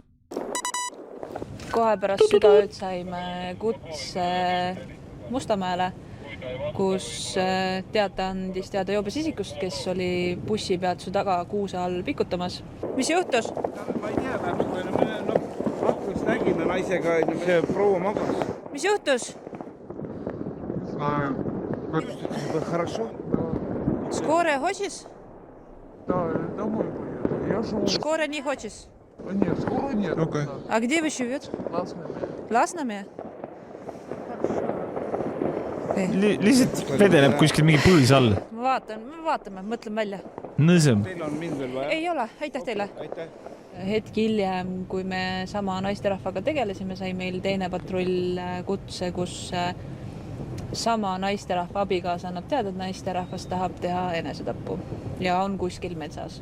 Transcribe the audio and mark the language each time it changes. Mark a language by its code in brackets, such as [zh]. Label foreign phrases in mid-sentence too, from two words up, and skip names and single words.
[et] Kohe pärast südaööd saime kutse Mustamäele, kus teata andis teada joobes isikust, kes oli bussipeatuse taga kuuse all pikutamas. Mis juhtus? Ma ei tea, aknast nägime naisega, see proua magas. Mis juhtus? [ru] Хорошо. Скорая хочешь? Да, домой поеду. Я живу. Скорая не хочешь? Нет, скоро нет. А где вы живете? Lasnamäe? [et] Lihtsalt vedeleb kuskil mingi põõs all. Me vaatame, mõtleme välja. Nõsem. Teil on mind veel vaja? Ei ole, aitäh teile. Aitäh. Hetk hiljem, kui me sama naisterahvaga tegelesime, sai meil teine patrull kutse, kus sama naisterahva abikaasa annab teada, et naisterahvas tahab teha enesetappu ja on kuskil metsas.